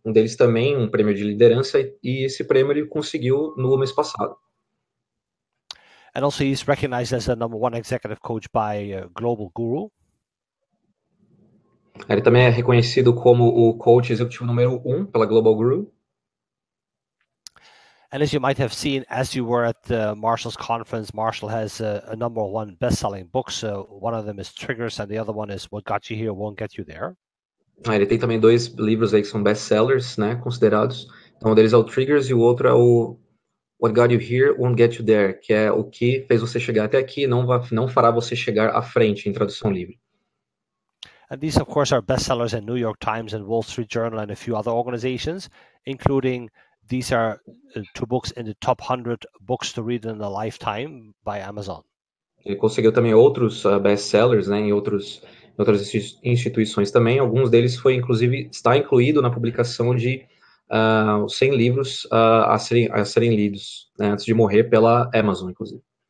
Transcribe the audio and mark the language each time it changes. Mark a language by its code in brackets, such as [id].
[pt] Um deles também um prêmio de liderança, e esse prêmio ele conseguiu no mês passado. [en] And also he's recognized as the #1 executive coach by Global Guru. [pt] Ele também é reconhecido como o coach executivo número 1 pela Global Guru. [en] And as you might have seen, as you were at Marshall's conference, Marshall has a #1 best-selling books. One of them is Triggers, and the other one is What Got You Here Won't Get You There. [pt] Ele tem também 2 livros aí que são best-sellers, né, considerados. Então, um deles é o Triggers e o outro é o What Got You Here Won't Get You There, que é o que fez você chegar até aqui e não fará você chegar à frente, em tradução livre. [en] And these, of course, are bestsellers in New York Times and Wall Street Journal and a few other organizations, including these are 2 books in the top 100 books to read in a lifetime by Amazon. [pt] Ele conseguiu também outros best-sellers, né, em outras instituições também. Alguns deles está incluído na publicação de 100 livros a serem lidos, né, antes de morrer, pela Amazon, inclusive.